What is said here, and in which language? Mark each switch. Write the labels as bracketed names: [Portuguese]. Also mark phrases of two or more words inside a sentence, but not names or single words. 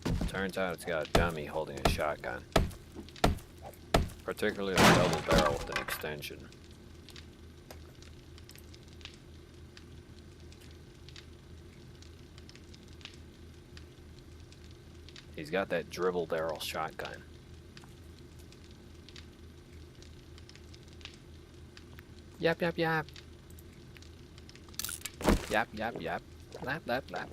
[English] Turns out it's got a dummy holding a shotgun. Particularly a double barrel with an extension. He's got that dribble barrel shotgun. Yap, yap, yap. Yap, yap, yap. Lap, lap, lap.